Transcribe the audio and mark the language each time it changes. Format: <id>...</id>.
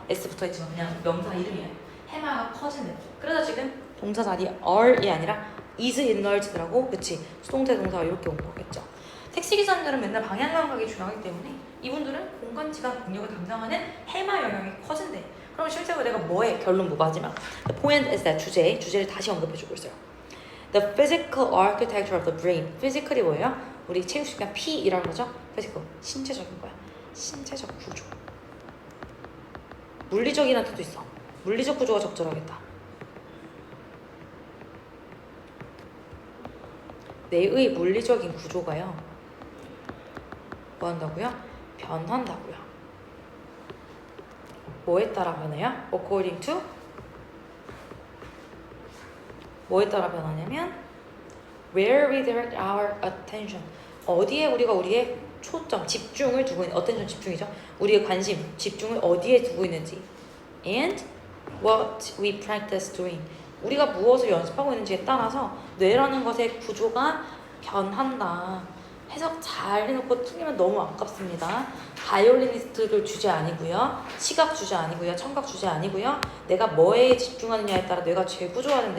<ko>S 붙어있지만 그냥 명사 이름이에요. 해마가 커진대. 그래서 지금 동사 자리 are이 아니라</ko> <en>is enlarged</en> <ko>라고, 그치? 수동태 동사가 이렇게 온 거겠죠. 택시기사님들은 맨날 방향 감각이 중요하기 때문에 이분들은 공간 지각 능력을 담당하는 해마 영역이 커진대. 그럼 실제로 내가 뭐해? 결론 뭐 마지막.</ko> <en>The point is that</en> <ko>주제를 다시 언급해주고 있어요.</ko> <en>The physical architecture of the brain.</en> <ko>physical이 뭐예요? 우리 체육 시간 P이라는 거죠? physical, 신체적인 거야. 신체적 구조. 물리적이라는 뜻도 있어. 물리적 구조가 적절하겠다. 뇌의 물리적인 구조가요, 뭐 한다고요? 변한다고요. 뭐에 따라 변해요?</ko> <en>According to?</en> <ko>뭐에 따라 변하냐면</ko> <en>Where we direct our attention.</en> <ko>어디에 우리가 우리의 초점, 집중을 두고 있는, attention 집중이죠. 우리의 관심, 집중을 어디에 두고 있는지.</ko> <en>And what we practice doing.</en> <ko>우리가 무엇을 연습하고 있는지에 따라서 뇌라는 것의 구조가 변한다. 해석 잘 해놓고 틀리면 너무 아깝습니다. 바이올리니스트를 주제 아니고요. 시각 주제 아니고요. 청각 주제 아니고요. 내가 뭐에 집중하느냐에 따라 뇌가 재구조화된다.</ko>